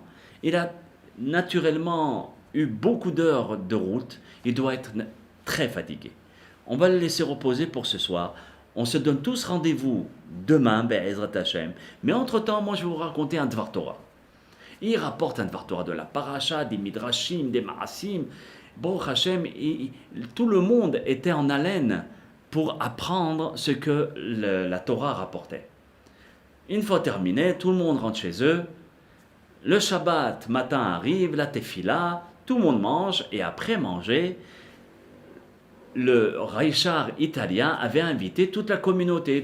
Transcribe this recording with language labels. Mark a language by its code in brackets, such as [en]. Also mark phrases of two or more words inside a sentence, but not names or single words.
[fr] Il a naturellement eu beaucoup d'heures de route. Il doit être très fatigué. On va le laisser reposer pour ce soir. On se donne tous rendez-vous demain, [he] בעזרת השם. [fr] Mais entre-temps, moi je vais vous raconter un [he] דבר תורה. [fr] Il rapporte un [he] דבר תורה [fr] de la paracha, des midrashim, des maasim. [he] ברוך השם, [fr] tout le monde était en haleine pour apprendre ce que la Torah rapportait. Une fois terminé, tout le monde rentre chez eux. Le Shabbat matin arrive, la tefila, tout le monde mange et après manger, le Richard italien avait invité toute la communauté.